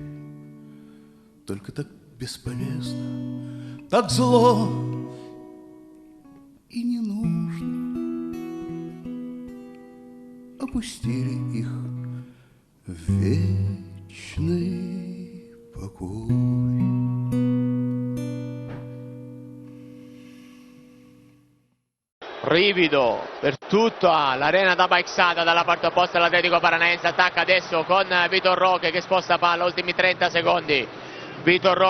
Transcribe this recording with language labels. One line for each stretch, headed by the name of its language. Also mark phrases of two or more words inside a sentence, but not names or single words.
Russian: Только так бесполезно, так зло и не нужно. Опустили их в вечный покой.
Italian: Rivido per tutta l'arena da Baixada dalla parte opposta dell'Atletico Paranaense. Attacca adesso con Vitor Roque che sposta palla, ultimi 30 secondi.